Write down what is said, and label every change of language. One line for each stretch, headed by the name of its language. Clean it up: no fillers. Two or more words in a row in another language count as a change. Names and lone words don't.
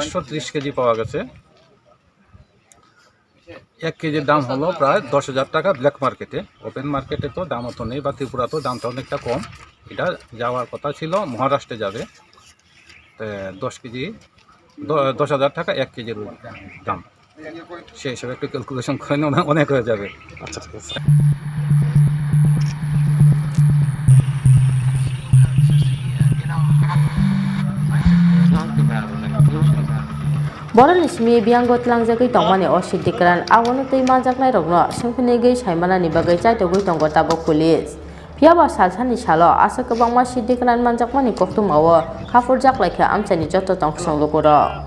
Bangla: 1730 কেজি পাওয়া গেছে 1 কেজির দাম হলো প্রায় 10,000 টাকা
English: black market-e open market-e
Bangla: তো দাম অত নেই বা ত্রিপুরাতেও দামটা অনেকটা কম এটা যাওয়ার কথা ছিল মহারাষ্ট্রে যাবে 10 কেজি 10,000 টাকা 1 কেজির দাম সেই হিসাবে একটু ক্যালকুলেশন করে অনেক হয়ে যাবে আচ্ছা ঠিক আছে
Kok Borok: Boran ismi bianggot langjagui tongmani o Siddi Kwran agono tei manjaknai rokno sengphinigui saimanani bagai chaitogui tongo tabo police Piaba salsani salo asa kwbangma Siddi Kwran manjakmani koktumao khafur jaklaikha amchaini joto tongkhsong lokoro